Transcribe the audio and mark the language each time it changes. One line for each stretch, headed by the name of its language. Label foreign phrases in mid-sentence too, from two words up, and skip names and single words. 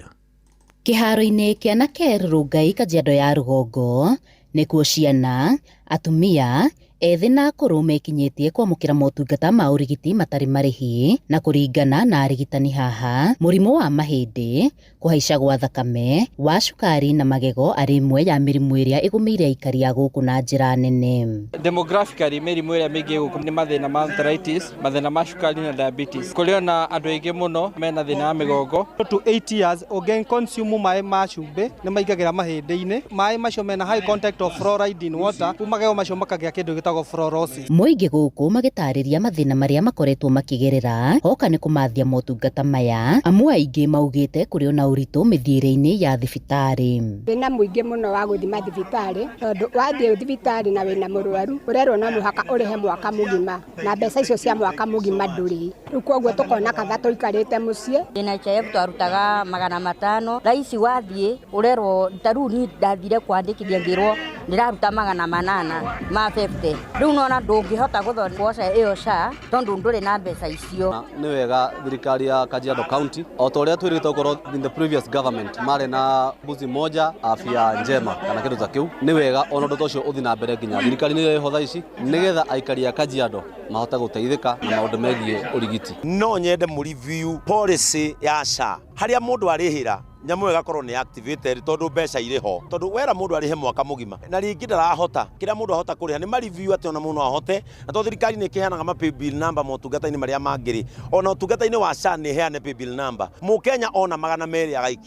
Kikuyu: Kĩharo-inĩ kĩa Nakel Rongai, Kajiado ya rũgongo, nĩkuo ciana, atumia, ethĩ na akũrũ mekinyĩtie kwamũkĩra motungata ma ũrigiti matarĩ marĩhi, na kũringana na arigitani haha, mũrimũ wa mahĩndĩ, kũhaica gwa thakame, wa cukari na magego arĩ imwe ya mĩrimũ ĩrĩa ĩgũmĩire aikari a gũkũ na njĩra nene. Demographically mĩrimũ ĩrĩa mĩingĩ gũkũ nĩ mathĩna ma arthritis, mathĩna ma cukari na diabetes. Kũrĩ na andũ aingĩ mũno mena thĩna wa mĩgongo.
English: To 8 years
Kikuyu: ũngĩ consume maĩ ma cumbĩ nĩ maingagĩra mahĩndĩ-inĩ. Maĩ macio mena
English: high content of fluoride in water,
Kikuyu: magego macio makagĩa kĩndũ gĩtagwo fluorosis. Mũingĩ gũkũ magĩtarĩria mathĩna marĩa makoretwo makĩgerera hoka nĩ kũmathia motungata maya, amu aingĩ maugĩte kũrĩ ona ũritũ mĩthiĩre-inĩ ya thibitarĩ. Wĩna mũingĩ mũno wa gũthima thibitarĩ, tondũ wathiĩ thibitarĩ na wĩna mũrwaru ũrerwo no mũhaka ũrĩhe mwaka mũgima, na mbeca icio cia mwaka mũgima ndũrĩ. Rĩu koguo tũkona katha tũikarĩte mũciĩ. NHIF twarutaga 500, raici wathiĩ ũrerwo tarĩu ni ndathire kwandĩkithia ngĩrwo ndĩraruta 800 ma 50. Rĩu nona ndũngĩhota gũthondeka ĩyo SHA tondũ ndũrĩ na mbeca icio. Nĩ wega thirikari ya Kajiado County o ta ũrĩa twĩrĩtwo korwo
English: in the previous government
Kikuyu: marĩ na
Swahili: mbuzi moja afya njema
Kikuyu: kana kĩndũ ta kĩu, nĩ wega ona ũndũ ũcio ũthiĩ na mbere nginya thirikari nĩ ĩho thaa ici nĩgetha aikari a Kajiado mahote gũteithĩka na maũndũ megiĩ ũrigiti. No nyende mu review policy ya SHA harĩa mũndũ arĩhĩra nyamũ ĩgakorwo nĩ activated tondũ mbeca irĩ ho, tondũ wera mũndũ arĩhe mwaka mũgima na rĩngĩ ndarahota kĩrĩa mũndũ ahota kũrĩha nĩ ma review atĩ ona mũndũ ahote, na tondũ thirikari nĩ ĩkĩheanaga ma
English: pay bill number
Kikuyu: motungata-inĩ marĩa mangĩrĩ, ona ũtungata-inĩ wa SHA nĩ ĩheane
English: pay bill number,
Kikuyu: mũkenya ona 200 agaiki.